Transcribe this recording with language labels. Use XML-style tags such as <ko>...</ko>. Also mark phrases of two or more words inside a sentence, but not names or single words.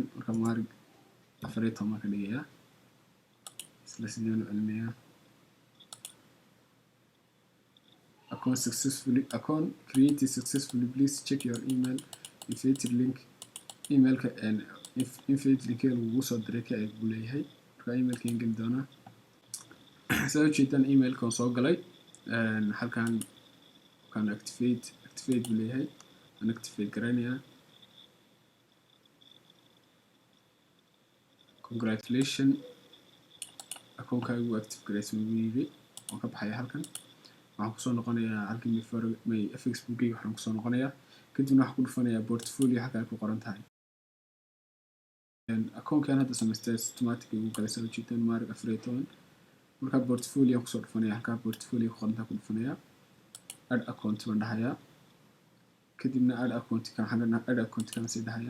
<so>marka mubaarig 14 ka dhigayaa isla sideen u cilmiyaa.</so> <en>account created successfully. Please check your email invited link.</en> <so>emailka</so> <en>invite link</en> <so>lagu soo diray ka ay leeyahay. marka emailka geli doonaa. soo jeedaan emailka soo galay halkan kan activate leeyahay aan activate garanaya. congratulations account-kaagu active gareysay wiigi oo ka baxay halkan. waxaan kusoo noqonayaa halkan</so> <en>my FX book-</en> <so>gayga waxaan kusoo noqonayaa. kadibna waxaan ku dhufanayaa portfolio halka ay ku qoran tahay. account-kan hadda samaystay automatic ugu galay soo jeedaan mubaarig 14. marka portfolio kusoo dhufanayaa halka portfolio ku qoran tahay ku dhufanayaa.</so> <en>add account</en> <so>baan dhahayaa. kadibna</so> <en>add account</en> <so>kan sii dhahayaa.</so>